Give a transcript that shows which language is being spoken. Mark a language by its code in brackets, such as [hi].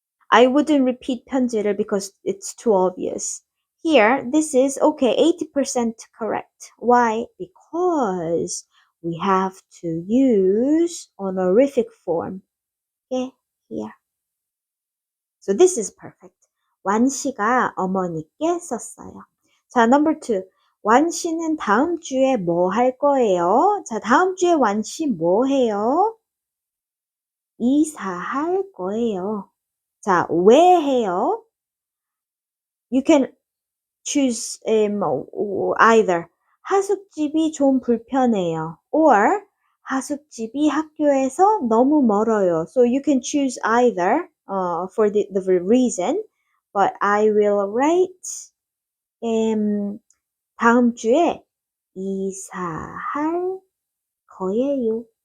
[en] I wouldn't repeat 편지를 because it's too obvious. Here, this is okay, 80% correct. Why? Because we have to use honorific form. Okay, here. So this is perfect. [ko] 완 씨가 어머니께 썼어요. [en] 자, number two. [ko] 완 씨는 다음 주에 뭐 할 거예요? 자, 다음 주에 완 씨 뭐 해요? 이사할 거예요. 자, 왜 해요? [en] You can choose either. [ko] 하숙집이 좀 불편해요. Or 하숙집이 학교에서 너무 멀어요. [en] So you can choose either for the reason. But I will write [ko] 다음 주에 이사할 거예요.